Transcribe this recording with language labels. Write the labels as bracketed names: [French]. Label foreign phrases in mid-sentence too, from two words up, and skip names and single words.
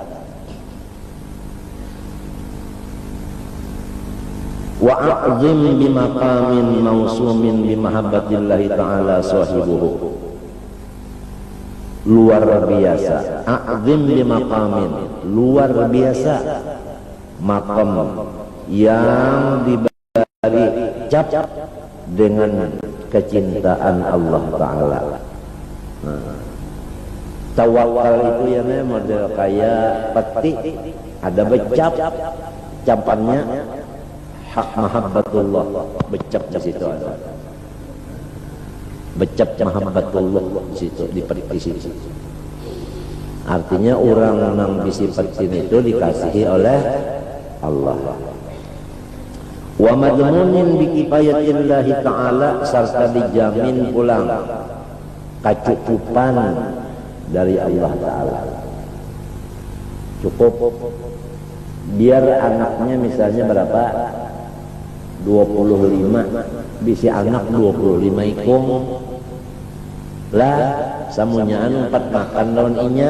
[Arabic] وأعظم بمقام موسوم بمحبة الله تعالى صاحبه. [Banjar] Luar biasa. [Arabic] عظيم بمقام, [Banjar] luar biasa. Maqam yang diberi cap dengan kecintaan Allah Ta'ala. Tawakal itu ya model kayak peti, ada becap, capannya hak mahabbatullah, becap di situ ada. Becap mahabbatullah di situ, di peti situ. Artinya orang yang bisi peti itu dikasihi oleh Allah. [Arabic] ومضمون بكفاية الله تعالى, [Banjar] serta dijamin pulang kecukupan dari Allah Ta'ala. Cukup biar anaknya misalnya berapa 25 bisi anak 25 ikung lah samunyaan 4 makan lawan inya.